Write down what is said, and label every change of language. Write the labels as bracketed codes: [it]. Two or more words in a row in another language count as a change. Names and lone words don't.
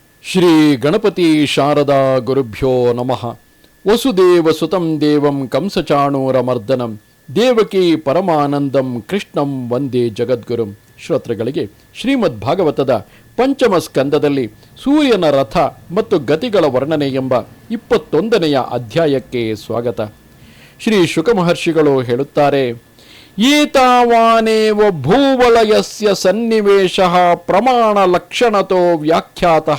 [sa] ಶ್ರೀ ಗಣಪತಿ ಶಾರದಾ ಗುರುಭ್ಯೋ ನಮಃ. ವಸುದೇವ ಸುತಂ ದೇವಂ ಕಂಸಚಾಣೂರಮರ್ದನಂ ದೇವಕಿ ಪರಮಾನಂದಂ ಕೃಷ್ಣಂ ವಂದೇ ಜಗದ್ಗುರುಂ. [kn] ಶ್ರೋತೃಗಳಿಗೆ ಶ್ರೀಮದ್ ಭಾಗವತದ ಪಂಚಮ ಸ್ಕಂದದಲ್ಲಿ ಸೂರ್ಯನ ರಥ ಮತ್ತು ಗತಿಗಳ ವರ್ಣನೆ ಎಂಬ 21ನೆಯ ಅಧ್ಯಾಯಕ್ಕೆ ಸ್ವಾಗತ. ಶ್ರೀ ಶುಕ ಮಹರ್ಷಿಗಳು ಹೇಳುತ್ತಾರೆ, [sa] ಏತಾವಾನೇವ ಭೂವಲಯಸ್ಯ ಸನ್ನಿವೇಶ ಪ್ರಮಾಣ ಲಕ್ಷಣತೋ ವ್ಯಾಖ್ಯಾತಃ.